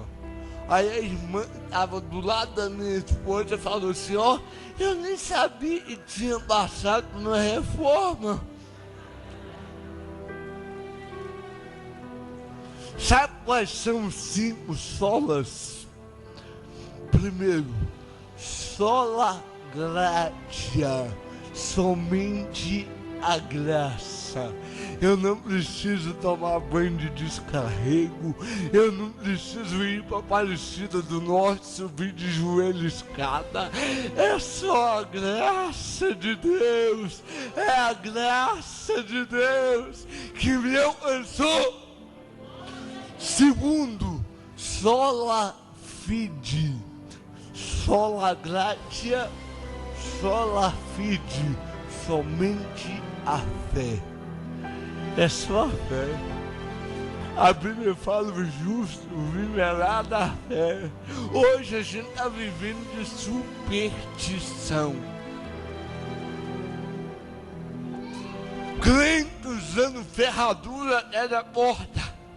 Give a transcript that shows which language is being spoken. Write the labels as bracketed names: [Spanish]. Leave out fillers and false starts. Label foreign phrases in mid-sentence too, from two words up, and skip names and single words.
[Portuguese] Aí a irmã estava do lado da minha esposa e falou assim, ó, eu nem sabia que tinha passado na reforma. Sabe quais são os 5 solas? Primeiro, [Latin] sola gratia, [Portuguese] somente a graça. Eu não preciso tomar banho de descarrego, eu não preciso ir para a Aparecida do Norte, subir de joelho escada. É só a graça de Deus, é a graça de Deus que me alcançou. Segundo, [Latin] sola fide, sola gratia, sola fide, [Portuguese] somente a fé. É só a fé. A Bíblia fala o justo viverá da fé. Hoje a gente está vivendo de superstição. Crente usando ferradura até da porta.